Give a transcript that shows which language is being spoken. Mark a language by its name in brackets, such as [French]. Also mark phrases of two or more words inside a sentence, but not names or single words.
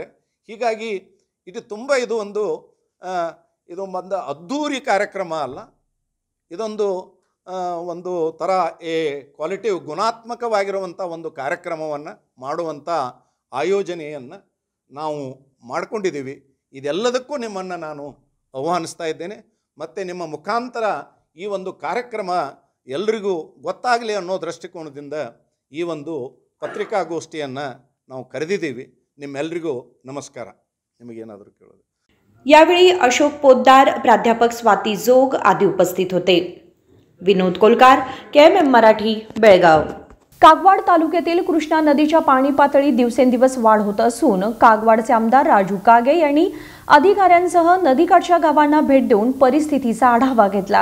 [Kannada] ಹೀಗಾಗಿ ಇದು ಒಂದು ಅದ್ಧೂರಿ ಕಾರ್ಯಕ್ರಮ ಅಲ್ಲ, ಒಂದು ಥರ ಕ್ವಾಲಿಟಿ ಗುಣಾತ್ಮಕವಾಗಿರುವಂಥ ಒಂದು ಕಾರ್ಯಕ್ರಮವನ್ನು ಮಾಡುವಂಥ ಆಯೋಜನೆಯನ್ನು ನಾವು ಮಾಡಿಕೊಂಡಿದ್ದೀವಿ. ಇದೆಲ್ಲದಕ್ಕೂ ನಿಮ್ಮನ್ನು ನಾನು ಆಹ್ವಾನಿಸ್ತಾ ಇದ್ದೇನೆ. ಮತ್ತು ನಿಮ್ಮ ಮುಖಾಂತರ ಈ ಒಂದು ಕಾರ್ಯಕ್ರಮ ಎಲ್ರಿಗೂ ಗೊತ್ತಾಗಲಿ ಅನ್ನೋ ದೃಷ್ಟಿಕೋನದಿಂದ ಈ ಒಂದು ಪತ್ರಿಕಾಗೋಷ್ಠಿಯನ್ನು ನಾವು ಕರೆದಿದ್ದೀವಿ. ನಿಮ್ಮೆಲ್ಲರಿಗೂ नमस्कार. निमगेनाದರೂ ಕೇಳೋದು. [Marathi] यावेळी अशोक पोद्दार, प्राध्यापक स्वाती जोग आदी उपस्थित होते. विनोद कोलकार, KMM मराठी, बेळगाव. कागवाड तालुक्यातील कृष्णा नदीच्या पाणी पातळीत दिवसेंदिवस वाढ होत असून कागवाडचे आमदार राजू कागे यांनी अधिकाऱ्यांसह नदीकाठच्या गावांना भेट देऊन परिस्थितीचा आढावा घेतला.